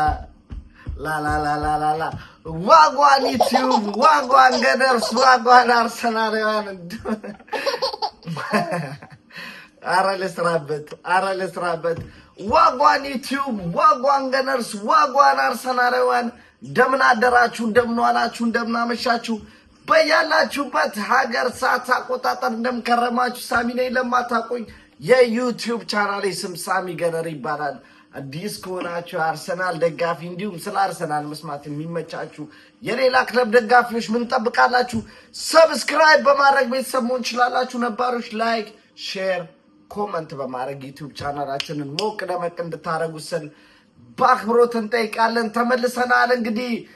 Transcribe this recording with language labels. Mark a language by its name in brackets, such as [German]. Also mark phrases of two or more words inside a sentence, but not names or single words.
[English] La la la la la la. Wagwan YouTube, Wagwan Gunners, Wagwan Arsenal. Arales Rabbit. Wagwan YouTube, Wagwan Gunners, Wagwan Arsenal. [Amharic] እንደምን አደራችሁ እንደምን ዋላችሁ እንደምን አመሻችሁ በያላችሁበት ሀገር ሰዓት አቆጣጠር እንደምከረማችሁ ሳሚ ነኝ ለማታቆኝ የዩቲዩብ ቻናሌ ስም ሳሚ ገነር ይባላል አዲስ ከሆናችሁ አርሰናል ደጋፊ እንዲሁም ስለ አርሰናል መስማት የሚመቻችሁ የሌላ ክለብ ደጋፊዎች ምን ተጠብቃላችሁ ሰብስክራይብ በማድረግ ቤተሰብ መሆን ትችላላችሁ ነባሮች ላይክ ሼር ኮሜንት በማድረግ ዩቲዩብ ቻናላችንን ሞቅ ደመቅ እንድታረጉ ስል በአክብሮት እንጠይቃለን ተመልሰናል እንግዲህ